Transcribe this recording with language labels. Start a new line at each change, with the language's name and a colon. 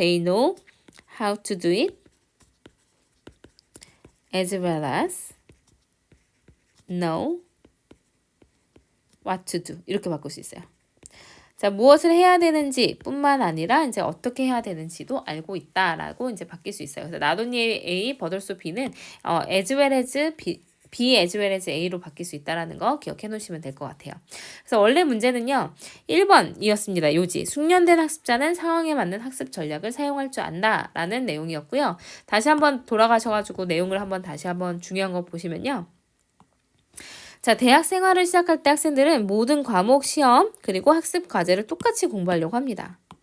English: They know how to do it as well as know what to do.
Korean: 이렇게 바꿀 수 있어요. 자, 무엇을 해야 되는지 뿐만 아니라 이제 어떻게 해야 되는지도 알고 있다라고 이제 바뀔 수 있어요. 그래서
English: not only A, but also B
Korean: 는
English: as well as B as well as A
Korean: 로 바뀔 수 있다는 거 기억해 놓으시면 될 것 같아요. 그래서 원래 문제는요. 1번이었습니다. 요지. 숙련된 학습자는 상황에 맞는 학습 전략을 사용할 줄 안다라는 내용이었고요. 다시 한번 돌아가셔가지고 내용을 다시 한번 중요한 거 보시면요. 자, 대학 생활을 시작할 때 학생들은 모든 과목 시험 그리고 학습 과제를 똑같이 공부하려고 합니다.